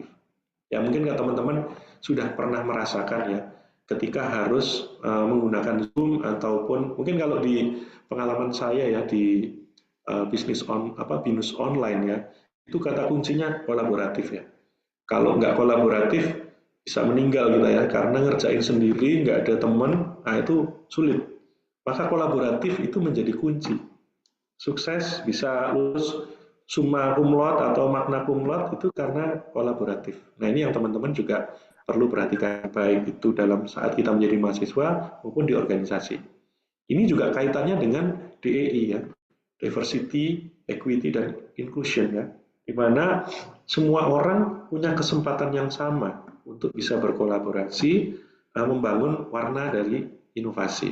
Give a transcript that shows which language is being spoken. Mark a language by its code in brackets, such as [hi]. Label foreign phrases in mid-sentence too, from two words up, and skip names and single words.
[id] Ya mungkin teman-teman sudah pernah merasakan ya ketika harus menggunakan Zoom ataupun mungkin kalau di pengalaman saya ya di bisnis binus online ya itu kata kuncinya kolaboratif ya. Kalau nggak kolaboratif bisa meninggal kita ya karena ngerjain sendiri nggak ada teman, nah itu sulit. Maka kolaboratif itu menjadi kunci. Sukses bisa lulus [la] summa cum laude [id] atau [la] magna cum laude [id] itu karena kolaboratif. Nah ini yang teman-teman juga perlu perhatikan baik itu dalam saat kita menjadi mahasiswa maupun di organisasi. Ini juga kaitannya dengan DEI ya, [en] diversity, equity [id] dan inclusion ya, di mana semua orang punya kesempatan yang sama untuk bisa berkolaborasi membangun warna dari inovasi.